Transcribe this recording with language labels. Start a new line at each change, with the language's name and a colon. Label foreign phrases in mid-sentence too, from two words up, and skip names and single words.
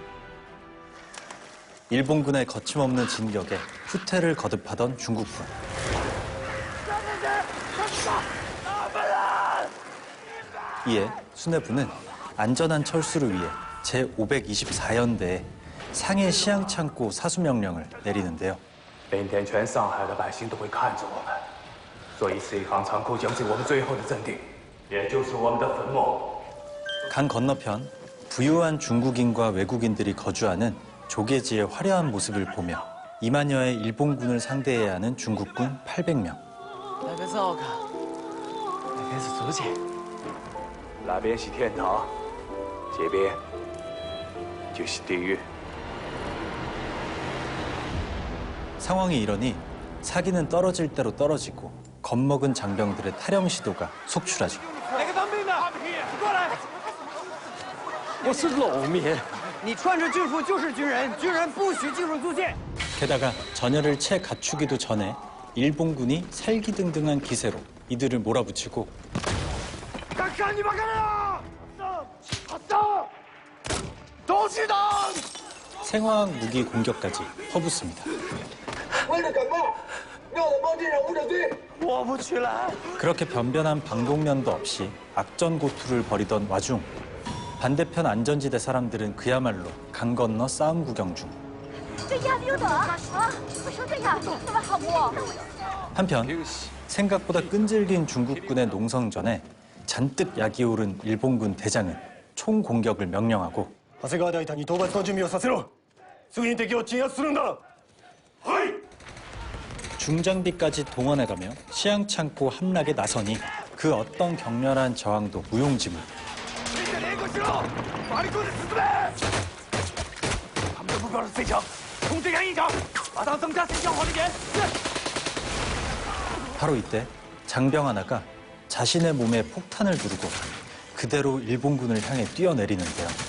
Korean: 일본군의 거침없는 진격에 후퇴를 거듭하던 중국군. 이에 수뇌부는 안전한 철수를 위해 제524연대에 상해 시향창고 사수명령을 내리는데요.
Chinese: 明天全上海的百姓都会看着我们，所以四行仓库将是我们最后的阵地，也就是我们的坟墓。
Korean: 강 건너편 부유한 중국인과 외국인들이 거주하는 조계지의 화려한 모습을 보며 2만여의 일본군을 상대해야 하는 중국군 800명.
Chinese: 那个糟糕，那边是租界，那边是天堂，这边就是地狱。
Korean: 상황이 이러니 사기는 떨어질 대로 떨어지고 겁먹은 장병들의 탈영 시도가 속출하죠.
Chinese: 哪个当兵的？过来！我是老民，你穿着军服就是军人，军人不许进入租界。
Korean: 게다가 전열을 채 갖추기도 전에 일본군이 살기등등한 기세로 이들을 몰아붙이고 생화학 무기 공격까지 퍼붓습니다.
Chinese: 我不去了。
Korean: 그렇게 변변한 방독면도 없이 악전고투를 벌이던 와중 반대편 안전지대 사람들은 그야말로 강 건너 싸움 구경 중.
Chinese: 这鸭子有毒啊！为什么这样？那么好不？
Korean: 한편 생각보다 끈질긴 중국군의 농성전에 잔뜩 약이 오른 일본군 대장은 총공격을 명령하고
Japanese: 長谷川大隊に討伐の準備をさせろ。すぐに敵を鎮圧するんだ。はい。
Korean: 중장비까지 동원해가며 시향창고 함락에 나서니 그 어떤 격렬한 저항도 무용지물. 바로 이때 장병 하나가 자신의 몸에 폭탄을 두르고 그대로 일본군을 향해 뛰어내리는데요.